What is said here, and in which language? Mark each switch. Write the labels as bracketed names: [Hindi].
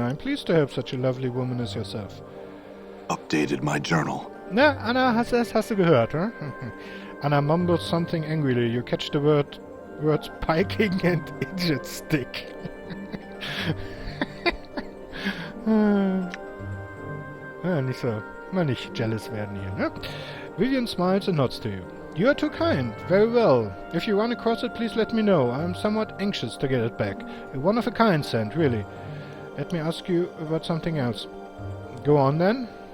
[English] I'm pleased to help such a lovely woman as yourself. Updated my journal. [German] Na, Anna, hast du gehört, huh? [English] Anna mumbles something angrily. You catch the words piking and idiot stick. [German] Mal nicht [English] jealous [German] werden hier, ne? [English] Vivian smiles and nods to you. You are too kind. Very well. If you run across it, please let me know. I am somewhat anxious to get it back. A one-of-a-kind scent, really. Let me ask you about something else. Go on, then.